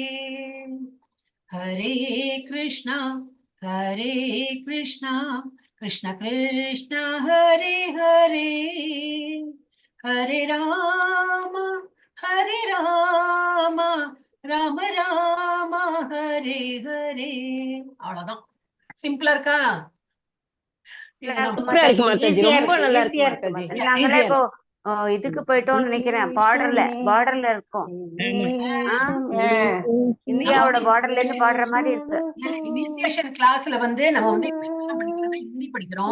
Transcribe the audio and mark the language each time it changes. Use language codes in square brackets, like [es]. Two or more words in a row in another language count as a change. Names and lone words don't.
[sa] हरे कृष्णा कृष्ण कृष्ण हरे हरे, हरे राम राम हरे हरे। [ta] அவ்வளவுதான், சிம்பிளா இருக்கா? சூப்பரா இருக்கு மாதாஜி, ரொம்ப நல்லா இருக்கு ஈஸியா மாதாஜி. நாங்களே இப்போ இதுக்கு போயிட்டோம்னு நினைக்கிறேன். பார்டர்ல இருக்கோம். இந்தியாவோட பார்டர்ல இருந்து பாடுற மாதிரி இருக்கு. இனிஷியேஷன் கிளாஸ்ல நம்ம ஹிந்தி படிக்கிறோம்.